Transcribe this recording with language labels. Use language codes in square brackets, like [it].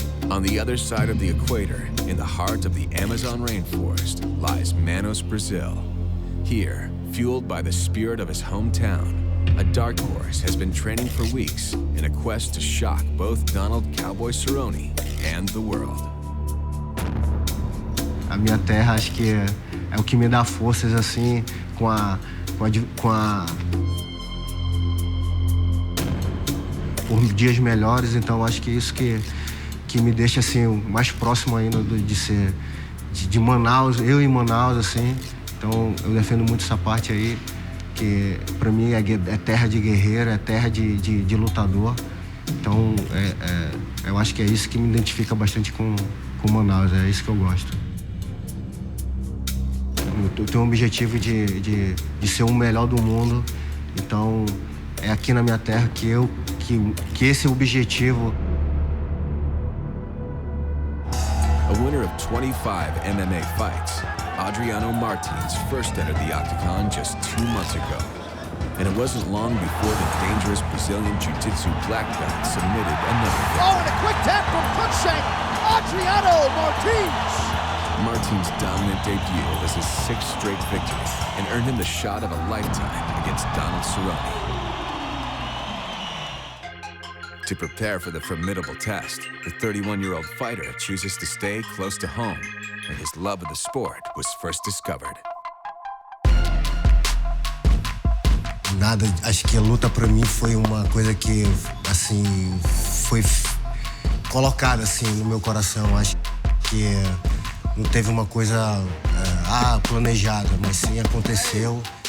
[en] On the other side of the equator, in the heart of the Amazon rainforest, lies Manaus, Brazil. Here, fueled by the spirit of his hometown, a dark horse has been training for weeks in a quest to shock both Donald Cowboy Cerrone and the world. [pt] A minha terra, acho que é o que me dá forças assim por dias melhores, então acho que isso que me deixa assim mais próximo ainda de ser de Manaus, eu em Manaus assim. Então eu defendo muito essa parte aí, que para mim é terra de guerreiro, é terra de lutador. Então eu acho que é isso que me identifica bastante com Manaus, é isso que eu gosto. Eu tenho um objetivo de ser o melhor do mundo, então é aqui na minha terra que esse objetivo. [en] A winner of 25 MMA fights, Adriano Martins first entered the Octagon just 2 months ago. And it wasn't long before the dangerous Brazilian Jiu-Jitsu black belt submitted another victim. Oh, and a quick tap from Cruikshank. Adriano Martins. Martins' dominant debut was his 6th straight victory and earned him the shot of a lifetime against Donald Cerrone. To prepare for the formidable test, the 31-year-old fighter chooses to stay close to home, where his love of the sport was first discovered. [pt] Nada, acho que a luta pra mim foi uma coisa que, assim, foi colocada, assim, no meu coração. Acho que não teve uma coisa planejada, mas sim aconteceu.